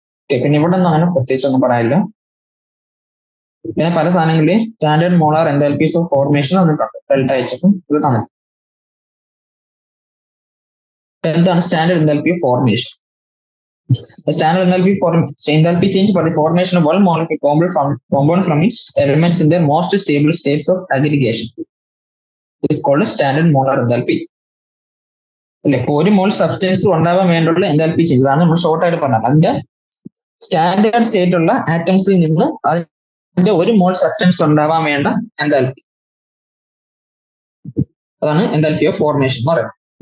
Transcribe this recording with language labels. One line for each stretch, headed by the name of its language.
Malayalam: പിന്നെ ഇവിടെ ഒന്നും അങ്ങനെ പ്രത്യേകിച്ച് ഒന്നും പറയാനില്ല. പിന്നെ പല സാധനങ്ങളുടെയും സ്റ്റാൻഡേർഡ് മോളാർ എന്തൽപീസ് ഓഫ് ഫോർമേഷൻ തന്നിട്ടുണ്ട്. ഡെൽറ്റ എച്ചും ഇത് തന്നിട്ടുണ്ട്. എന്താണ് standard enthalpy of formation?
English: The standard enthalpy change for the formation of one mole of a compound from its elements in their most stable states of aggregation. It is called a standard molar enthalpy.
Malayalam: അല്ലെ, ഒരു മോൾ substance ഉണ്ടാവാൻ വേണ്ടിയുള്ള enthalpy change ആണ് നമ്മൾ short ആയിട്ട് പറഞ്ഞത്. അതിന്റെ standard state ഉള്ള ആറ്റംസിൽ നിന്ന് അതിന്റെ ഒരു മോൾ സബ്സ്റ്റൻസ് ഉണ്ടാവാൻ വേണ്ട എന്തൽപി, അതാണ് എന്തൽപി ഓഫ് ഫോർമേഷൻ എന്ന് പറയുന്നത്.